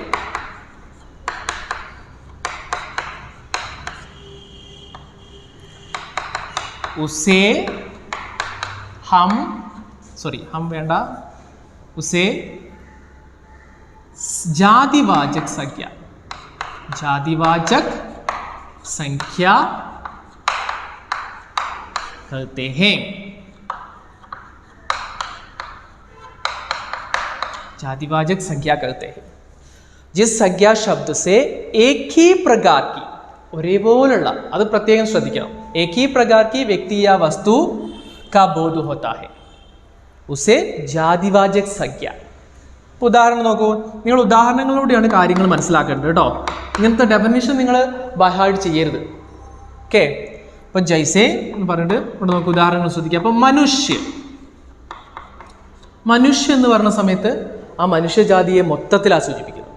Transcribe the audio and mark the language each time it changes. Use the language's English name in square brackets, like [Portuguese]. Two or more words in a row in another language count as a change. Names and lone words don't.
[Hindi] उसे हम വേണ്ട, उसे जातिवाचक संख्या, जातिवाचक संख्या कहते हैं. जातिवाचक संख्या कहते हैं जिस संख्या शब्द से एक ही प्रकार की, [Malayalam] ഒരേപോലുള്ള, അത് പ്രത്യേകം ശ്രദ്ധിക്കണം, [Hindi] एक ही प्रकार की व्यक्ति या वस्तु का बोध होता है उसे जातिवाचक संख्या. [Malayalam] ഇപ്പോൾ ഉദാഹരണം നോക്കൂ. നിങ്ങൾ ഉദാഹരണങ്ങളിലൂടെയാണ് കാര്യങ്ങൾ മനസ്സിലാക്കേണ്ടത് കേട്ടോ. ഇങ്ങനത്തെ ഡെഫിനിഷൻ നിങ്ങൾ ബൈഹാർട്ട് ചെയ്യരുത്. ഓക്കെ, ഇപ്പം ജൈസേ എന്ന് പറഞ്ഞിട്ട് ഇവിടെ നോക്കൂ, ഉദാഹരണങ്ങൾ ശ്രദ്ധിക്കുക. അപ്പം മനുഷ്യ എന്ന് പറഞ്ഞ സമയത്ത് ആ മനുഷ്യജാതിയെ മൊത്തത്തിലാണ് സൂചിപ്പിക്കുന്നത്.